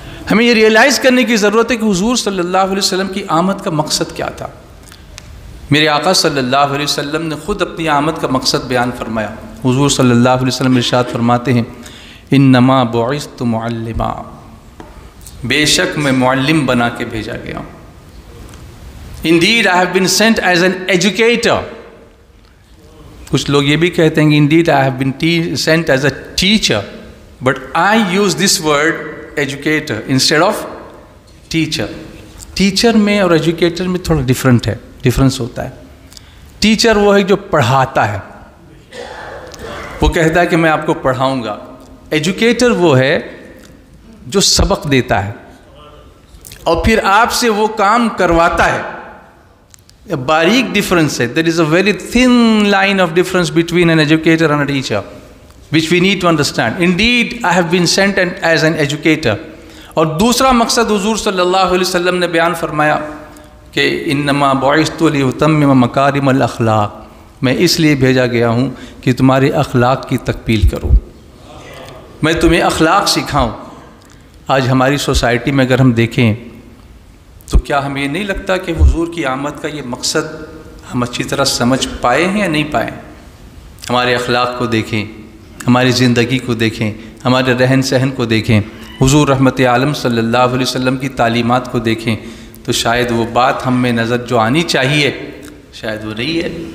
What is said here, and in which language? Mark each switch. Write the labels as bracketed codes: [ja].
[ur] ہمیں یہ ریئلائز کرنے کی ضرورت ہے کہ حضور صلی اللہ علیہ وسلم کی آمد کا مقصد کیا تھا. میرے آقا صلی اللہ علیہ وسلم نے خود اپنی آمد کا مقصد بیان فرمایا. حضور صلی اللہ علیہ وسلم ارشاد فرماتے ہیں [ar] انما بعثت معلما، [ur] بے شک میں معلم بنا کے بھیجا گیا ہوں. [en] Indeed I have been sent as an educator. [ur] کچھ لوگ یہ بھی کہتے ہیں کہ [en] indeed I have been sent as a teacher, but I use this word educator instead of teacher. [ur] Teacher میں اور ایجوکیٹر میں تھوڑا ڈفرنس ہوتا ہے. ٹیچر وہ ہے جو پڑھاتا ہے، وہ کہتا ہے کہ میں آپ کو پڑھاؤں گا. ایجوکیٹر وہ ہے جو سبق دیتا ہے اور پھر آپ سے وہ کام کرواتا ہے. باریک ڈفرنس ہے. [en] There is a very thin line of difference between an educator and a teacher, which we need to understand. Indeed, I have been sent as an educator. [ur] اور دوسرا مقصد حضور صلی اللہ علیہ وسلم نے بیان فرمایا کہ [ar] انما بعثت لأتمم مکارم الاخلاق، [ur] میں اس لیے بھیجا گیا ہوں کہ تمہارے اخلاق کی تکمیل کروں، میں تمہیں اخلاق سکھاؤں. آج ہماری سوسائٹی میں اگر ہم دیکھیں تو کیا ہمیں یہ نہیں لگتا کہ حضور کی آمد کا یہ مقصد ہم اچھی طرح سمجھ پائے ہیں یا نہیں پائے؟ ہمارے اخلاق کو دیکھیں، ہماری زندگی کو دیکھیں، ہمارے رہن سہن کو دیکھیں، حضور رحمت عالم صلی اللہ علیہ وسلم کی تعلیمات کو دیکھیں تو شاید وہ بات ہم میں نظر جو آنی چاہیے شاید وہ نہیں ہے.